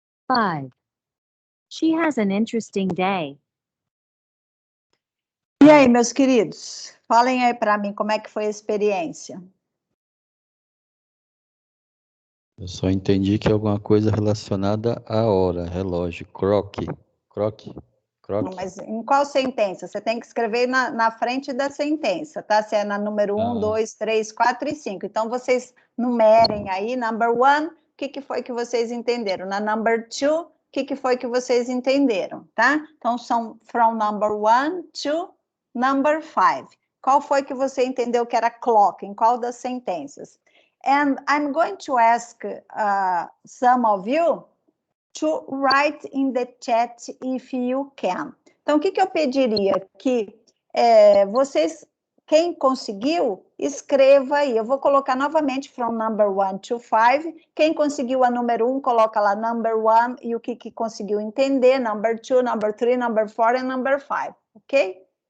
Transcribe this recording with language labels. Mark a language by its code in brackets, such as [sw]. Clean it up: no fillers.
[en] 5. She has an interesting day. [pt] E aí, meus queridos? Falem aí para mim como é que foi a experiência. Eu só entendi que é alguma coisa relacionada à hora, relógio, croque. Mas em qual sentença? Você tem que escrever na frente da sentença, tá? Se é na número 1, 2, 3, 4 e 5. Então, vocês numerem aí, number 1, o que foi que vocês entenderam? Na number 2, o que foi que vocês entenderam, tá? Então, são [en] from number 1 to number 5. [pt] Qual foi que você entendeu que era clock? Em qual das sentenças? [en] And I'm going to ask some of you to write in the chat if you can. [pt] Então, o que eu pediria? Que vocês, quem conseguiu, escreva aí. Eu vou colocar novamente [en] from number 1 to 5. [pt] Quem conseguiu a número 1, coloca lá number 1 e o que conseguiu entender, number 2, number 3, number 4 e number 5, ok?